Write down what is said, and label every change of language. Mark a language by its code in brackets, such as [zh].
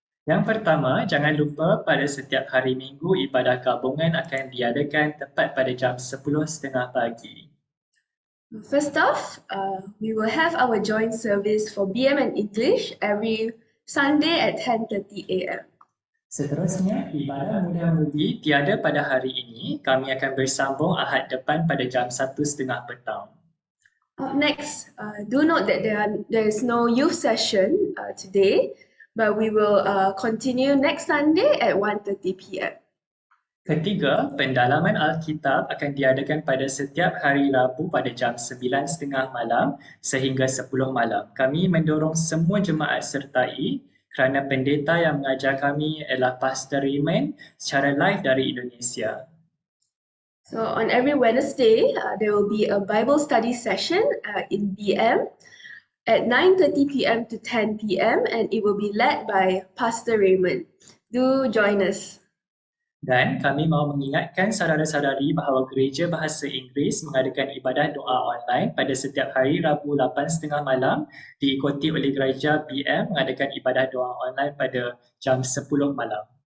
[ms] Yang pertama, jangan lupa pada setiap hari Minggu ibadah gabungan akan diadakan tepat pada jam 10.30 pagi. [en] First off, we will have our joint service for BM and English every Sunday at 10:30 a.m. [ms] Seterusnya, ibadah muda-mudi tiada pada hari ini. Kami akan bersambung Ahad depan pada jam 1.30 petang. [en] Up next, do note that there is no youth session today, but we will continue next Sunday at 1:30 p.m. [ms] Ketiga, pendalaman Alkitab akan diadakan pada setiap hari Rabu pada jam 9.30 malam sehingga 10 malam. Kami mendorong semua jemaat sertai kerana pendeta yang mengajar kami adalah Pastor Raymond secara live dari Indonesia. [en] So on every Wednesday, there will be a Bible study session in BM at 9:30 p.m. to 10 p.m. and it will be led by Pastor Raymond. Do join us. [ms] Dan kami mahu mengingatkan saudara-saudari bahawa Gereja Bahasa Inggeris mengadakan ibadah doa online pada setiap hari Rabu 8.30 malam diikuti oleh Gereja BM mengadakan ibadah doa online pada jam 10 malam.